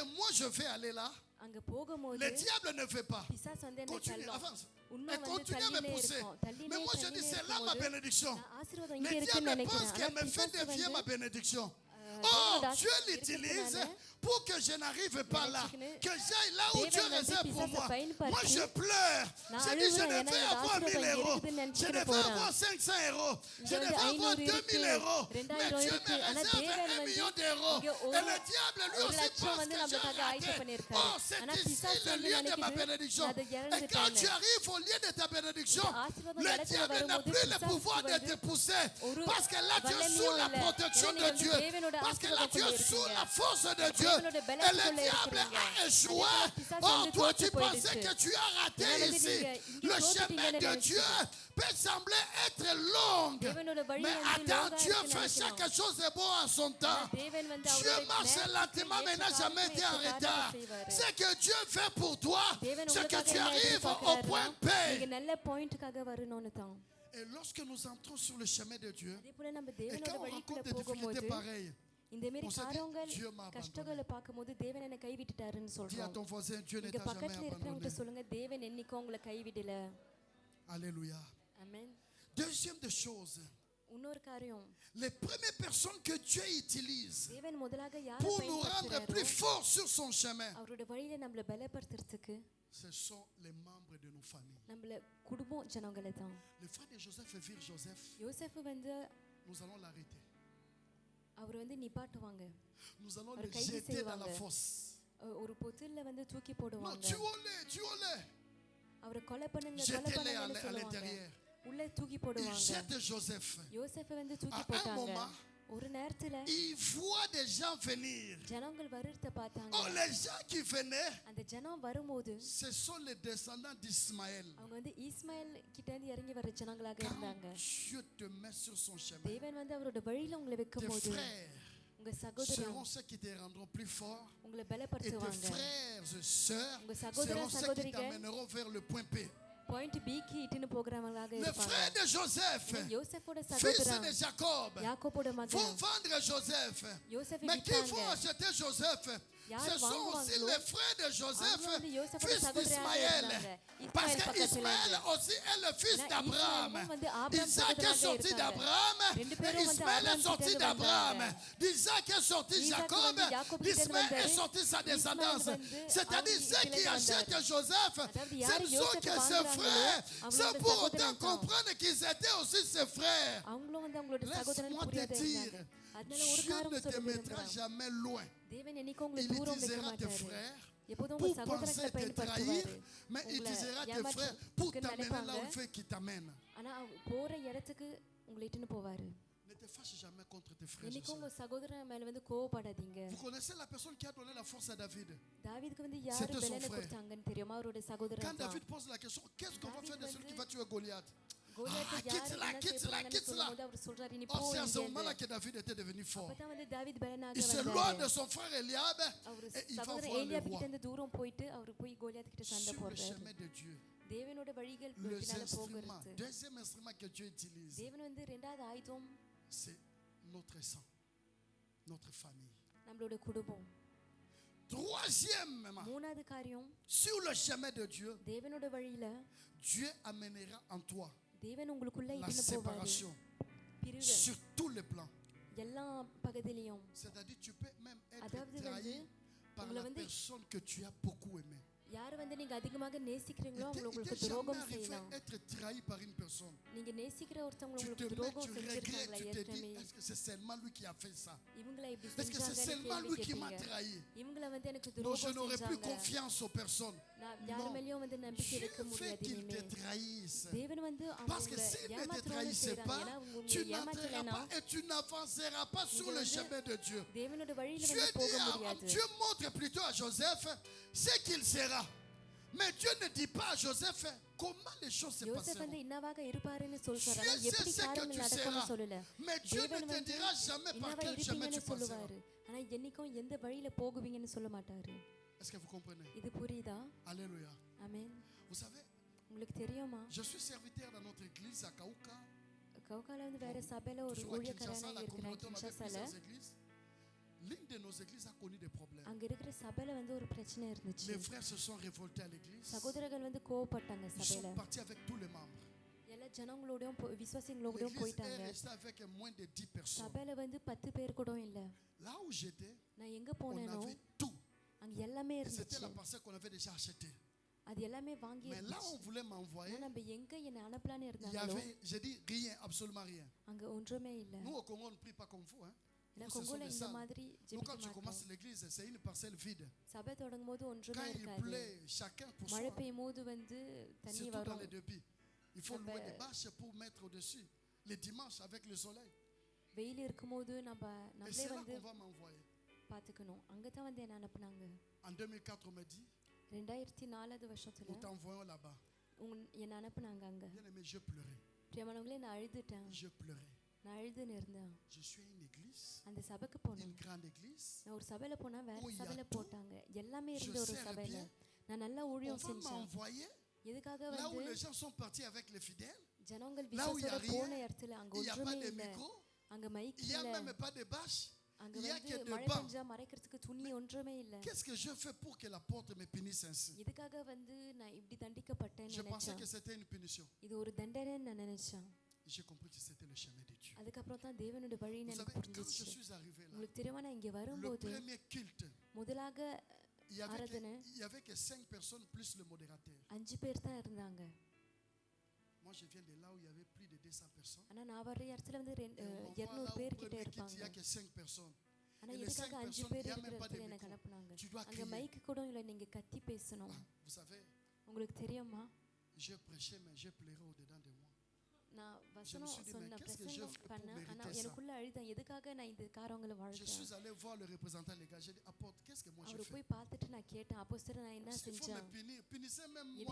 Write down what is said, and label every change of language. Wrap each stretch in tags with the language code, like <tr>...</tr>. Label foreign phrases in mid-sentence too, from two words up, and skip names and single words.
<fr>que moi, je vais aller là,</fr> <ta>அங்க போகும்போது</ta> <fr>le diable ne fait pas.</fr> <ta>பிசாசு வந்து என்ன</ta> <fr>Continue,</fr> <ta>தள்ளும்.</ta> <fr>avance.</fr> <ta>உண்மை</ta> <fr>Et</fr> <ta>வந்து</ta> <fr>continue à me</fr> <ta>தள்ளினே</ta> <fr>pousser.</fr> <ta>இருக்கும். தள்ளினே</ta> <fr>Mais moi, je dis,</fr> <ta>தள்ளினே</ta> <fr>c'est là ma</fr> <ta>இருக்கும்போது</ta> <fr>bénédiction.</fr> <ta>நான் ஆசீர்வாதம்</ta> <fr>Le</fr> <ta>இங்க இருக்குன்னு</ta> <fr>diable</fr> <ta>நினைக்கிறேன்.</ta> <fr>pense</fr> <ta>ஆனா</ta> <fr>qu'elle me fait</fr> <ta>பிசாசு</ta> <fr>dévier ma</fr> <ta>வந்து</ta> <fr>bénédiction.</fr> <ta>தேவனோட</ta> <fr>Oh, Dieu</fr> <ta>ஆசீர்வாதம்</ta> <fr>l'utilise</fr> <ta>இருக்கிறதுனால</ta> <fr>pour que je n'arrive pas là. Que j'aille là où</fr> <ta>தேவன்</ta> <fr>Dieu</fr> <ta>வந்து</ta> <fr>réserve pour</fr> <ta>பிசாசை</ta> <fr>moi.</fr> <ta>பயன்படுத்தி</ta> <fr>Moi, je pleure.</fr> <ta>நான்</ta> <fr>Je dis, je</fr> <ta>அழுகுறேன்.</ta> <fr>devais</fr> <ta>ஏன்னா</ta> <fr>avoir</fr> <ta>இந்த</ta> <fr>1000</fr> <ta>ஆசீர்வாதம்</ta> <fr>euros.</fr> <ta>இருக்குதுன்னு</ta> <fr>Je</fr> <ta>நினைச்சிட்டு</ta> <fr>devais</fr> <ta>போறேன்.</ta> <fr>avoir 500 euros. Je</fr> <ta>இங்க வந்து</ta> <fr>devais avoir 500</fr> <ta>2000 இருக்கு,</ta> <fr>euros. Mais</fr> <ta>2000</ta> <fr>Dieu</fr> <ta>இருக்கு.</ta> <fr>me</fr> <ta>ஆனா</ta> <fr>réserve</fr> <ta>தேவன்</ta> <fr>1</fr> <ta>வந்து</ta> <fr>million d'euros.</fr> <ta>இங்க</ta> <fr>Et le diable lui</fr> <ta>ஒரு</ta> <fr>aussi</fr> <ta>லட்சம்</ta> <fr>pense</fr> <ta>வந்து</ta> <fr>que Dieu</fr> <ta>நம்மளுக்காக</ta> <fr>a</fr> <ta>ஆயத்தம்</ta> <fr>raté.</fr> <ta>பண்ணியிருக்காரு.</ta> <fr>Oh, c'est</fr> <ta>ஆனா</ta> <fr>ici</fr> <ta>பிசாசு</ta> <fr>le</fr> <ta>வந்து</ta> <fr>lieu de ma</fr> <ta>நினைக்குது</ta> <fr>bénédiction.</fr> <ta>அது</ta> <fr>Et quand</fr> <ta>இறந்துட்டாங்க.</ta> <fr>tu arrives au lieu de ta bénédiction,</fr> <ta>இந்த ஆசீர்வாதம்</ta> <fr>le</fr> <ta>இடத்துல</ta> <fr>diable n'a</fr> <ta>வரும்போது</ta> <fr>plus le</fr> <ta>பிசாசுக்கு</ta> <fr>pouvoir de</fr> <ta>வந்து</ta> <fr>te pousser.</fr> <ta>ஒரு</ta> <fr>Parce que là, tu es</fr> <ta>வல்லமையும்</ta> <fr>sous la</fr> <ta>இல்ல.</ta> <fr>protection</fr> <ta>ஏன்னா</ta> <fr>de</fr> <ta>நீங்க</ta> <fr>Dieu.</fr> <ta>வந்து தேவனோட</ta> <fr>Parce que là, tu es</fr> <ta>ஆசீர்வாதத்துக்குள்ள</ta> <fr>sous la</fr> <ta>இருக்கீங்க.</ta> <fr>force de Dieu.</fr> <ta>தேவனோட</ta> <fr>Et le</fr> <ta>பலத்துக்குள்ள</ta> <fr>diable</fr> <ta>இருக்கிறீங்க.</ta> <fr>a échoué.</fr> <ta>அதே போல பிசாசு</ta> <fr>Oh,</fr> <ta>வந்து</ta> <fr>toi,</fr> <ta>தோத்து</ta> <fr>tu pensais</fr> <ta>போயிடுச்சு.</ta> <fr>que tu as raté</fr> <ta>ஏன்னா வந்து</ta> <fr>ici.</fr> <ta>நீங்க இங்க</ta> <fr>Le chemin</fr> <ta>தோத்துட்டீங்கன்னு</ta> <fr>de Dieu</fr> <ta>நினைச்சீங்க.</ta> <fr>peut sembler être long.</fr> <ta>தேவனோட வழி</ta> <fr>Mais</fr> <ta>வந்து</ta> <fr>attends,</fr> <ta>லோங்கா</ta> <fr>Dieu</fr> <ta>இருக்குன்னு</ta> <fr>fait</fr> <ta>நினைக்கிறோம்.</ta> <fr>chaque chose de bon à son temps.</fr> <ta>தேவன் வந்து</ta> <fr>Dieu</fr> <ta>அவருடைய</ta> <fr>marche</fr> <ta>நேரத்துக்கு</ta> <fr>lentement, mais</fr> <ta>ஏற்ற</ta> <fr>n'a jamais été en</fr> <ta>காரியத்தை</ta> <fr>retard.</fr> <ta>செய்வாரு.</ta> <fr>Ce que Dieu fait pour toi,</fr> <ta>தேவன்</ta> <fr>c'est que</fr> <ta>உங்களுக்காக</ta> <fr>tu</fr> <ta>என்ன</ta> <fr>arrives au</fr> <ta>எதிர்பார்க்கிறாருன்னா,</ta> <fr>point</fr> <ta>நீங்க</ta> <fr>P.</fr> <ta>நல்ல பாயிண்ட்காக வரணும்னு தான்.</ta> <fr>Et lorsque nous entrons sur le chemin de Dieu,</fr> <ta>அதே போல நம்ம</ta> <fr>et</fr> <ta>தேவனோட</ta> <fr>quand on</fr> <ta>வழிக்குள்ள</ta> <fr>rencontre des</fr> <ta>போகும்போது</ta> <fr>difficultés pareilles,</fr> <ta>இந்த மாதிரி</ta> <fr>on se dit,</fr> <ta>காரியங்கள்</ta> <fr>Dieu m'a</fr> <ta>கஷ்டங்களை பார்க்கும்போது தேவன் என்னை கைவிட்டுட்டாருன்னு</ta> <fr>dis à</fr> <ta>சொல்றோம்.</ta> <fr>ton voisin, Dieu ne</fr> <ta>இங்க</ta> <fr>t'a jamais</fr> <ta>பக்கத்துல இருக்கிறவங்க</ta> <fr>abandonné.</fr> <ta>சொல்லுங்க, தேவன் என்னைக்கும் உங்களை கைவிடல.</ta> <fr>Alléluia.</fr> <ta>ஆமென்.</ta> <fr>Deuxième des choses,</fr> <ta>இன்னொரு காரியம்,</ta> <fr>les premières personnes que Dieu utilise</fr> <ta>தேவன் முதலாக யாரை</ta> <fr>pour nous rendre</fr> <ta>பயன்படுத்துறாரோ</ta> <fr>plus forts sur son chemin,</fr> <ta>அவரோட வழியில நம்மள பலப்படுத்துறதுக்கு</ta> <fr>ce sont les membres de nos familles.</fr> <ta>நம்மள குடும்பம் ஜனங்களை தான்.</ta> <fr>Le frère de Joseph et Vir Joseph,</fr> <ta>யோசேப்பு வந்து</ta> <fr>nous allons l'arrêter.</fr> <ta>அவர் வந்து நிப்பாட்டுவாங்க.</ta> <fr>Nous allons</fr> <ta>ஒரு</ta> <fr>le</fr> <ta>கைது</ta> <fr>jeter dans la</fr> <ta>செய்வாங்க.</ta> <fr>fosse.</fr> <ta>ஒரு பொத்துல்ல வந்து தூக்கி</ta> <fr>Non,</fr> <ta>போடுவாங்க.</ta> <fr>tuons-les.</fr> <ta>அவரை கொலை பண்ணுங்க, கொலை</ta> <fr>Jetez-les</fr> <ta>பண்ணுங்கன்னு</ta> <fr>à</fr> <ta>சொல்லுவாங்க.</ta> <fr>l'intérieur.</fr> <ta>உள்ள தூக்கி</ta> <fr>Ils</fr> <ta>போடுவாங்க.</ta> <fr>jettent Joseph.</fr> <ta>யோசேப்பை வந்து</ta> <fr>À</fr> <ta>தூக்கி</ta> <fr>un</fr> <ta>போட்டாங்க.</ta> <fr>moment,</fr> <ta>ஒரு நேரத்துல</ta> <fr>ils voient des gens venir.</fr> <ta>ஜனங்கள் வருகிறத பார்த்தாங்க.</ta> <fr>Oh, les gens qui venaient,</fr> <ta>அந்த ஜனம் வரும்போது</ta> <fr>ce sont les descendants d'Ismaël.</fr> <ta>அவங்க வந்து இஸ்மாயில் கிட்ட இருந்து இறங்கி வர ஜனங்களாக</ta> <fr>Quand</fr> <ta>இருந்தாங்க.</ta> <fr>Dieu te met sur son chemin,</fr> <ta>தேவன் வந்து அவரோட வழியில உங்களை</ta> <fr>tes</fr> <ta>வைக்கும்போது</ta> <fr>frères</fr> <ta>உங்க சகோதரன்</ta> <fr>seront ceux qui te rendront plus fort.</fr> <ta>உங்களை</ta> <fr>Et tes</fr> <ta>பலப்படுத்துவாங்க.</ta> <fr>frères et sœurs</fr> <ta>உங்க சகோதர</ta> <fr>seront ceux qui</fr> <ta>சகோதரிகள்</ta> <fr>t'amèneront vers le point P.</fr> <ta>பாயிண்ட் பிக்கு இட்டுன்னு போகிறவங்களாக</ta> <fr>Les</fr> <ta>இருப்பாங்க.</ta> <fr>frères de Joseph,</fr> <ta>யோசேப்போட</ta> <fr>fils</fr> <ta>சகோதரன்</ta> <fr>de Jacob,</fr> <ta>யாக்கோபோட</ta> <fr>vont</fr> <ta>மகன்</ta> <fr>vendre Joseph.</fr> <ta>யோசேப்பை</ta> <fr>Mais qui vont</fr> <ta>வித்தாங்க.</ta> <fr>acheter Joseph?</fr> <ta>யார்</ta> <fr>Ce sont aussi</fr> <ta>வாங்குவாங்களோ</ta> <fr>les frères de Joseph,</fr> <ta>அவங்க வந்து யோசேப்போட</ta> <fr>fils</fr> <ta>சகோதரராக</ta> <fr>d'Ismaël.</fr> <ta>இருந்தாங்க.</ta> <fr>Parce</fr> <ta>இஸ்மாயேல்</ta> <fr>que</fr> <ta>பக்கத்துல</ta> <fr>Ismaël</fr> <ta>இருந்து.</ta> <fr>aussi est le fils</fr> <ta>ஏன்னா</ta> <fr>d'Abraham.</fr> <ta>இஸ்மாயேலும் வந்து ஆபிரகாம்</ta> <fr>Isaac est</fr> <ta>சகோதரராக</ta> <fr>sorti</fr> <ta>இருக்காங்க.</ta> <fr>d'Abraham.</fr> <ta>ரெண்டு</ta> <fr>Et</fr> <ta>பேரும் வந்து</ta> <fr>Ismaël est</fr> <ta>ஆபிரகாம்</ta> <fr>sorti</fr> <ta>கிட்ட இருந்து</ta> <fr>d'Abraham.</fr> <ta>வந்தாங்க.</ta> <fr>D'Isaac est sorti</fr> <ta>ஈசாக்கு</ta> <fr>Jacob.</fr> <ta>வந்து யாக்கோபு கிட்ட இருந்து</ta> <fr>D'Ismaël est</fr> <ta>வந்தாரு.</ta> <fr>sorti sa</fr> <ta>இஸ்மாயேல்</ta> <fr>descendance.</fr> <ta>வந்து</ta> <fr>C'est-à-dire</fr> <ta>அவங்க</ta> <fr>ceux qui</fr> <ta>கிளையில</ta> <fr>achètent</fr> <ta>வந்தாரு.</ta> <fr>Joseph,</fr> <ta>அதாவது</ta> <fr>ce</fr> <ta>யாரு</ta> <fr>ne sont</fr> <ta>யோசேப்பை</ta> <fr>que ses</fr> <ta>வாங்குறாங்களோ</ta> <fr>frères.</fr> <ta>அவங்களோட</ta> <fr>Sans pour autant</fr> <ta>சகோதரன் தான்.</ta> <fr>comprendre qu'ils étaient aussi ses frères.</fr> <ta>அவங்களும் வந்து அவங்களோட சகோதரன்</ta> <fr>Laisse-moi te</fr> <ta>புரியாத</ta> <fr>dire,</fr> <ta>இருந்தாங்க. அதனால ஒரு</ta> <fr>Dieu</fr> <ta>காரம்</ta> <fr>ne te</fr> <ta>சொல்ல</ta> <fr>mettra</fr> <ta>விரும்புறாங்க.</ta> <fr>jamais loin.</fr> <ta>தேவன் என்னைக்கும் உங்களை</ta> <fr>Il</fr> <ta>தூரம் வைக்க</ta> <fr>utilisera tes</fr> <ta>மாட்டாரு.</ta> <fr>frères</fr> <ta>எப்போதும் உங்க</ta> <fr>pour</fr> <ta>சகோதரங்களை</ta> <fr>penser te</fr> <ta>பயன்படுத்துவாரு.</ta> <fr>trahir, mais il</fr> <ta>உங்களை</ta> <fr>utilisera tes</fr> <ta>ஏமாற்ற</ta> <fr>frères pour</fr> <ta>வைக்க</ta> <fr>t'amener là</fr> <ta>நினைப்பாங்க.</ta> <fr>où il fait qu'il t'amène.</fr> <ta>ஆனா போற இடத்துக்கு உங்களை இட்டுன்னு போவாரு.</ta> <fr>Ne te fâche jamais contre tes frères.</fr> <ta>என்னைக்கும்</ta> <fr>et</fr> <ta>உங்க</ta> <fr>sœurs.</fr> <ta>சகோதரன் மேல வந்து கோவப்படாதீங்க.</ta> <fr>Vous connaissez la personne qui a donné la force à David.</fr> <ta>தாவீதுக்கு வந்து யாரு</ta> <fr>C'était son</fr> <ta>பலனை</ta> <fr>frère.</fr> <ta>கொடுத்தாங்கன்னு தெரியுமா? அவரோட</ta> <fr>Quand</fr> <ta>சகோதரன் தான்.</ta> <fr>David pose la question, qu'est-ce qu'on va faire de celui qui va tuer Goliath?</fr> <ta>கோலியாத்தை</ta> <fr>Ah,</fr> <ta>யாரு</ta> <fr>quitte-la,</fr> <ta>என்ன</ta> <fr>quitte-la,</fr> <ta>செய்யறாங்கன்னு</ta> <fr>quitte-la.</fr> <ta>சொல்லும்போது அவர் சொல்றாரு நீ போ</ta> <fr>Or, c'est à ce</fr> <ta>இங்க</ta> <fr>moment-là que David était devenu fort.</fr> <ta>அப்பதான் வந்து தாவீது பலனாக</ta> <fr>Il s'éloigne de</fr> <ta>வந்தாரு.</ta> <fr>son frère Eliab</fr> <ta>அவர்</ta> <fr>et il va</fr> <ta>சகோதரன்</ta> <fr>voir le</fr> <ta>ஏலியாப்</ta> <fr>roi.</fr> <ta>கிட்ட இருந்து தூரம் போயிட்டு அவர் போய் கோலியாத் கிட்ட சண்டை</ta> <fr>Sur le</fr> <ta>போடுறாரு.</ta> <fr>chemin de Dieu,</fr> <ta>தேவனோட வழிகள்</ta> <fr>les</fr> <ta>பின்னால</ta> <fr>instruments,</fr> <ta>போகிறது.</ta> <fr>deuxième instrument que Dieu utilise,</fr> <ta>தேவன் வந்து இரண்டாவது ஆயுதம்</ta> <fr>c'est notre sang, notre famille.</fr> <ta>நம்மளோட குடும்பம்.</ta> <fr>Troisièmement,</fr> <ta>மூணாவது காரியம்</ta> <fr>sur le chemin de Dieu,</fr> <ta>தேவனோட வழியில</ta> <fr>Dieu amènera en toi</fr> <ta>தேவன் உங்களுக்குள்ள</ta> <fr>la</fr> <ta>இட்டுன்னு போவாரு.</ta> <fr>séparation</fr> <ta>பிரிவு</ta> <fr>sur tous les plans.</fr> <ta>எல்லா பகுதியிலையும்.</ta> <fr>C'est-à-dire tu peux même être</fr> <ta>அதாவது</ta> <fr>trahi</fr> <ta>வந்து</ta> <fr>par</fr> <ta>உங்களை</ta> <fr>la</fr> <ta>வந்து</ta> <fr>personne que tu as beaucoup aimée.</fr> <ta>யார் வந்து நீங்க அதிகமாக நேசிக்கிறீங்களோ</ta> <fr>Il</fr> <ta>அவங்க</ta> <fr>t'est</fr> <ta>உங்களுக்கு</ta> <fr>jamais</fr> <ta>துரோகம்</ta> <fr>arrivé</fr> <ta>செய்யலாம்.</ta> <fr>être trahi par une personne.</fr> <ta>நீங்க நேசிக்கிற ஒருத்தவங்க</ta> <fr>Tu te</fr> <ta>உங்களுக்கு</ta> <fr>mets,</fr> <ta>துரோகம்</ta> <fr>tu regrettes,</fr> <ta>செஞ்சிருக்காங்களா</ta> <fr>tu te dis,</fr> <ta>ஏற்கனவே?</ta> <fr>est-ce que c'est seulement lui qui a fait ça?</fr> <ta>இவங்கள இப்படி</ta> <fr>Est-ce que c'est</fr> <ta>செஞ்சாங்கன்னு</ta> <fr>seulement</fr> <ta>கேள்வி</ta> <fr>lui qui m'a</fr> <ta>கேட்பீங்க.</ta> <fr>trahi?</fr> <ta>இவங்கள வந்து எனக்கு</ta> <fr>Non, je</fr> <ta>துரோகம்</ta> <fr>n'aurai plus</fr> <ta>செஞ்சாங்க.</ta> <fr>confiance aux personnes.</fr> <ta>நான் யார்</ta> <fr>Non.</fr> <ta>மேலயும் வந்து நம்பிக்கை</ta> <fr>Dieu</fr> <ta>வைக்க</ta> <fr>fait</fr> <ta>முடியாது</ta> <fr>qu'ils te</fr> <ta>இனிமே.</ta> <fr>trahissent.</fr> <ta>தேவன் வந்து</ta> <fr>Parce que</fr> <ta>அவங்களை</ta> <fr>s'ils ne te</fr> <ta>ஏமாற்றணும்னு</ta> <fr>trahissaient</fr> <ta>செய்றாங்க.</ta> <fr>pas,</fr> <ta>ஏன்னா அவங்க</ta> <fr>tu</fr> <ta>உங்களை</ta> <fr>n'entreras</fr> <ta>ஏமாற்றலைன்னா</ta> <fr>pas et tu n'avanceras pas sur le</fr> <ta>வந்து</ta> <fr>chemin de Dieu.</fr> <ta>தேவனோட வழியில</ta> <fr>Dieu,</fr> <ta>வந்து போக</ta> <fr>dit</fr> <ta>முடியாது.</ta> <fr>Dieu montre plutôt à Joseph ce qu'il sera. Mais Dieu ne dit pas à Joseph comment les choses se</fr> <ta>யோசேப்</ta> <fr>passeront.</fr> <ta>வந்து இன்னவாக இருப்பாருன்னு சொல்றாரு.</ta> <fr>Dieu</fr> <ta>ஆனா</ta> <fr>sait</fr> <ta>எப்படி</ta> <fr>ce que</fr> <ta>காரியங்கள்</ta> <fr>tu</fr> <ta>நடக்கும்னு</ta> <fr>seras.</fr> <ta>சொல்லல.</ta> <fr>Mais Dieu ne</fr> <ta>தேவன்</ta> <fr>te</fr> <ta>வந்து</ta> <fr>dira jamais par</fr> <ta>இன்னவா</ta> <fr>quel chemin</fr> <ta>இருப்பீங்கன்னு</ta> <fr>tu passeras.</fr> <ta>சொல்லுவாரு. ஆனா என்னைக்கும் எந்த வழியில போகுவீங்கன்னு சொல்ல மாட்டாரு.</ta> <fr>Est-ce que vous comprenez?</fr> <ta>இது புரியுதா?</ta> <fr>Alléluia.</fr> <ta>ஆமென்.</ta> <fr>Vous savez,</fr> <ta>உங்களுக்கு தெரியுமா?</ta> <fr>je suis serviteur dans notre église à Kauka.</fr> <ta>கவுகால வந்து வேற சபையில ஒரு</ta> <fr>Toujours à Kinshasa,</fr> <ta>ஊழியக்காரனா</ta> <fr>la</fr> <ta>இருக்கிறேன்</ta> <fr>communauté, on avait</fr> <ta>கின்ஷாசால.</ta> <fr>plusieurs églises. L'une de nos églises a connu des problèmes.</fr> <ta>அங்க இருக்கிற சபையில வந்து ஒரு பிரச்சனை இருந்துச்சு.</ta> <fr>Les frères se sont révoltés à l'église.</fr> <ta>சகோதரர்கள் வந்து கோவப்பட்டாங்க</ta> <fr>Ils</fr> <ta>சபையில.</ta> <fr>sont partis avec tous les membres.</fr> <ta>எல்லா ஜனங்களோடயும் விசுவாசிகளோடயும்</ta> <fr>L'église est</fr> <ta>போயிட்டாங்க.</ta> <fr>restée avec moins de 10 personnes.</fr> <ta>சபையில வந்து 10 பேர் கூட இல்ல.</ta> <fr>Là où j'étais,</fr> <ta>நான் எங்க</ta> <fr>on</fr> <ta>போனேனோ</ta> <fr>avait tout.</fr> <ta>அங்க எல்லாமே</ta> <fr>Et c'était</fr> <ta>இருந்துச்சு.</ta> <fr>la parcelle qu'on avait déjà achetée.</fr> <ta>அது எல்லாமே வாங்கி</ta> <fr>Mais là, on</fr> <ta>இருந்துச்சு.</ta> <fr>voulait m'envoyer.</fr> <ta>ஆனா நம்ம எங்க என்ன அனுப்பலான்னு</ta> <fr>Il y</fr> <ta>இருந்தாங்களோ</ta> <fr>avait, j'ai dit rien, absolument rien.</fr> <ta>அங்க ஒன்றுமே இல்ல.</ta> <fr>Nous, au Congo, on ne prie pas comme vous. Hein.</fr> <ta>ஏன்னா</ta> <fr>Nous, ce sont</fr> <ta>கொங்கோல</ta> <fr>des</fr> <ta>இந்த</ta> <fr>salles.</fr> <ta>மாதிரி</ta> <fr>Nous,</fr> <ta>ஜெபிக்க</ta> <fr>quand tu</fr> <ta>மாட்டோம்.</ta> <fr>commences l'église, c'est une parcelle vide.</fr> <ta>சபை தொடங்கும் போது ஒன்றுமே</ta> <fr>Quand il</fr> <ta>இருக்காது.</ta> <fr>pleut, chacun pour</fr> <ta>மழை</ta> <fr>soi.</fr> <ta>பெய்யும் போது வந்து தண்ணி</ta> <fr>Surtout dans</fr> <ta>வரும்.</ta> <fr>les deux pieds. Il faut Après- louer des bâches pour mettre au-dessus. Les dimanches avec le soleil.</fr> <ta>வெயில் இருக்கும்போது நம்ம</ta> <fr>Et</fr> <ta>நம்மளே</ta> <fr>c'est là</fr> <ta>வந்து</ta> <fr>qu'on va m'envoyer.</fr> <ta>பாத்துக்கணும். அங்கதான் வந்து என்ன அனுப்புனாங்க.</ta> <fr>En 2004, on m'a dit,</fr> <ta>2004 வருஷத்துல</ta> <fr>nous t'envoyons là-bas.</fr> <ta>என்ன அனுப்புனாங்க அங்க.</ta> <fr>Bien aimé, je pleurais.</fr> <ta>பிரியமானவங்களே நான் அழுதுட்டேன்.</ta> <fr>Je pleurais.</fr> <ta>நான் அழுதுன்னு இருந்தேன்.</ta> <fr>Je suis à une église,</fr> <ta>அந்த சபைக்கு</ta> <fr>une</fr> <ta>போனேன்.</ta> <fr>grande église.</fr> <ta>நான் ஒரு சபையில போனா வேற</ta> <fr>Oh, il y a</fr> <ta>சபையில</ta> <fr>tout.</fr> <ta>போட்டாங்க. எல்லாமே</ta> <fr>Je</fr> <ta>இருந்த ஒரு</ta> <fr>sers</fr> <ta>சபையில</ta> <fr>bien.</fr> <ta>நான் நல்லா</ta> <fr>On</fr> <ta>ஊழியம்</ta> <fr>va</fr> <ta>செஞ்சேன்.</ta> <fr>m'envoyer</fr> <ta>எதுக்காக</ta> <fr>là où</fr> <ta>வந்து</ta> <fr>les gens sont partis avec les fidèles.</fr> <ta>ஜனங்கள்</ta> <fr>Là où il y a</fr> <ta>விசுவாசத்தோட போன</ta> <fr>rien,</fr> <ta>இடத்துல அங்க</ta> <fr>il n'y a pas</fr> <ta>ஒன்றுமே</ta> <fr>de</fr> <ta>இல்ல.</ta> <fr>micro,</fr> <ta>அங்க மைக்</ta> <fr>il n'y a</fr> <ta>இல்ல.</ta> <fr>même pas de bâche.</fr> <ta>அங்க</ta> <fr>il y a</fr> <ta>வந்து</ta> <fr>que de</fr> <ta>மழை</ta> <fr>bancs.</fr> <ta>பெஞ்சா மறைக்கிறதுக்கு துணி ஒன்றுமே இல்ல.</ta> <fr>Qu'est-ce que je fais pour que la porte me punisse ainsi?</fr> <ta>எதுக்காக வந்து நான் இப்படி தண்டிக்கப்பட்டேன்னு</ta> <fr>Je pensais</fr> <ta>நினைச்சேன்.</ta> <fr>que c'était une punition.</fr> <ta>இது ஒரு தண்டனைன்னு நான் நினைச்சேன்.</ta> <fr>J'ai compris que c'était le chemin de Dieu.</fr> <ta>அதுக்கப்புறம் தான் தேவனோட வழின்னு</ta> <fr>Vous</fr> <ta>எனக்கு</ta> <fr>savez, quand je</fr> <ta>புரிஞ்சிச்சு.</ta> <fr>suis arrivé là,</fr> <ta>உங்களுக்கு தெரியுமா நான் இங்க</ta> <fr>le</fr> <ta>வரும்போது</ta> <fr>premier culte,</fr> <ta>முதலாக</ta> <fr>il y avait</fr> <ta>ஆராதனை</ta> <fr>que, il y avait que 5 personnes plus le modérateur.</fr> <ta>5 பேர் தான் இருந்தாங்க.</ta> <fr>Moi, je viens de là où il y avait plus de 200 personnes.</fr> <ta>ஆனா நான் வர்ற இடத்துல வந்து</ta> <fr>Et on m'envoie</fr> <ta>200</ta> <fr>là au</fr> <ta>பேர் கிட்ட</ta> <fr>premier culte, il</fr> <ta>இருப்பாங்க.</ta> <fr>n'y a que 5 personnes.</fr> <ta>ஆனா</ta> <fr>Et les</fr> <ta>எதுக்காக</ta> <fr>5</fr> <ta>5</ta> <fr>personnes,</fr> <ta>பேர்</ta> <fr>il y a</fr> <ta>இருக்கிற</ta> <fr>même pas de</fr> <ta>இடத்துல எனக்கு</ta> <fr>micro.</fr> <ta>அனுப்புனாங்க.</ta> <fr>Tu dois</fr> <ta>அங்க</ta> <fr>crier.</fr> <ta>மைக்கு கூட இல்ல, நீங்க கத்தி பேசணும்.</ta> <fr>Vous savez,</fr> <ta>உங்களுக்கு தெரியுமா</ta> <fr>je prêchais, mais je pleurais au-dedans de moi.</fr> <ta>நான்</ta> <fr>Je me</fr> <ta>வசனம்</ta> <fr>suis dit, mais</fr> <ta>சொன்ன</ta> <fr>qu'est-ce que je</fr> <ta>பிரசங்கம்</ta> <fr>fais pour</fr> <ta>பண்ண</ta> <fr>mériter</fr> <ta>ஆனா</ta> <fr>ça?</fr> <ta>எனக்குள்ள அழுதேன். எதுக்காக நான் இந்த காரங்களை</ta> <fr>Je</fr> <ta>வாழ்றேன்.</ta> <fr>suis allé voir le représentant légal. J'ai dit, apporte, qu'est-ce que moi je</fr> <ta>அவரை</ta> <fr>fais?</fr> <ta>போய் பார்த்துட்டு நான் கேட்டேன், அப்போஸ்தலர் நான் என்ன</ta> <fr>Il faut me</fr> <ta>செஞ்சேன்?</ta> <fr>punir. Punissez même moi</fr>